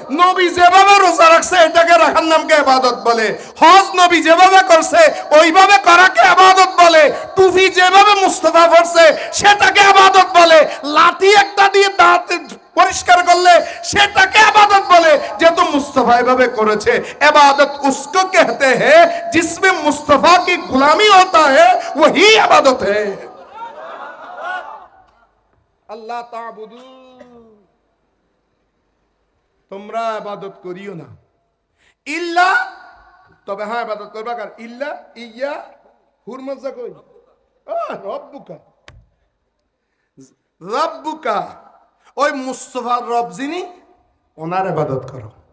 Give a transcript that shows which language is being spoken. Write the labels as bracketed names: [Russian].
[Bangla] নবী যেভাবে রোজা রাখছে এটাকে রাখার নামকে ইবাদত বলে। হজ নবী যেভাবে করছে ওইভাবে করাকে ইবাদত বলে। টুপি যেভাবে মুস্তাফা পড়ছে সেটাকে ইবাদত বলে। লাঠি একটা দিয়ে দাঁত পরিষ্কার করলে সেটাকে ইবাদত বলে, যেহেতু মুস্তাফা এভাবে করেছে। [Hindi] ইবাদত उसको कहते हैं जिसमें मुस्तफा की गुलामी होता है, वही इबादत है। [Bangla] আল্লাহ তা'বুদু, তোমরা ইবাদত করিও না ইল্লা, তবে হ্যাঁ ইবাদত করবা কার? ইল্লা ইয়া হুর মজা কই রব্বুকা, রব্বুকা ওই মুস্তাফার রব যিনি, ওনার ইবাদত করো।